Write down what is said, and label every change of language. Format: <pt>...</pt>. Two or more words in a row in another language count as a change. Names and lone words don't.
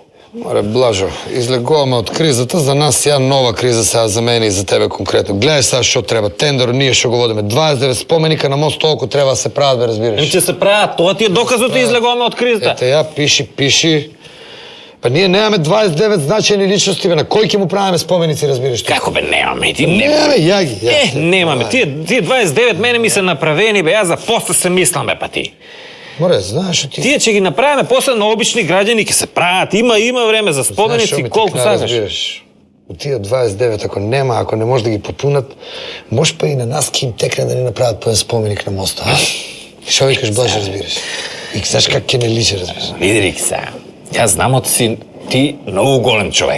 <mk>Море, Блажо, излегуваме от кризата, за нас сега нова криза сега за мен и за тебе конкретно.</mk> <bg>Гледай сега, що трябва. Тендер, ние ще го водиме. 29 споменика на мост, толкова трябва да се правят, бе, разбираш. Че се правят, това ти е доказът да излегуваме от кризата.</bg> <mk>Ете я, пиши.</mk> <bg>Па ние нямаме 29 значени личности, бе.</bg> <mk>На кой ке му правиме споменици, разбираш? Како, бе, немаме, ти</mk> <bg>Нямаме, яги.</bg> <mk>Немаме, тие 29 мене ми са направени, бе, аз за после се мислам, бе, па ти. Море, знаеш, ти...</mk> <bg>Тие, че ги направиме после на обични граждани, ке се правят, има време за споменици, колко сагаш. От тия 29, ако не може да ги попунат, може па и на нас ки им текне да ни направят пълен споменик на моста, а?</bg> <mk>Шо викаш, Блажо, разбираш? И знаеш как ке не личи, разбираш?</mk> <bg>Види ги сега, аз знам от си ти много голем човек.</bg>